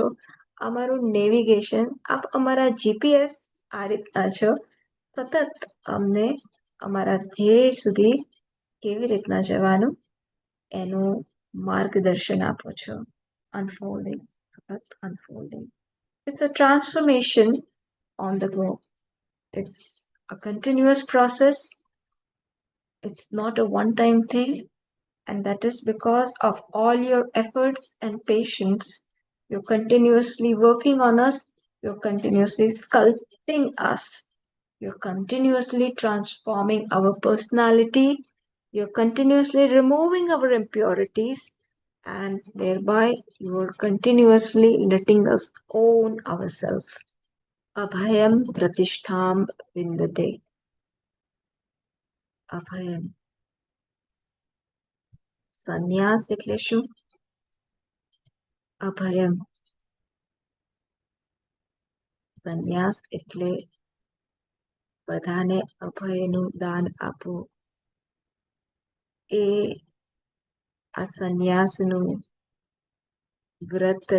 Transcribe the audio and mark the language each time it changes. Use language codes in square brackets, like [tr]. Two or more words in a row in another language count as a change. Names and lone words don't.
[gu] અમારું નેવિગેશન, આપ અમારા જીપીએસ આ રીતના છો. સતત અમને અમારા ધ્યેય સુધી કેવી રીતના જવાનું એનું માર્ગદર્શન આપો છો. અનફોલ્ડિંગ, સતત અનફોલ્ડિંગ. [en] It's a transformation on the go. It's a continuous process. It's not a one-time thing. And that is because of all your efforts and patience. You're continuously working on us. You're continuously sculpting us. You're continuously transforming our personality. You're continuously removing our impurities. And thereby you're continuously letting us own ourselves. [sa] अभयं प्रतिष्ठां विन्दते. Abhayam. [gu] સંન્યાસ એટલે શું? અભયમ. સંન્યાસ એટલે બધાને અભયનું દાન આપવું એ આ સંન્યાસનું વ્રત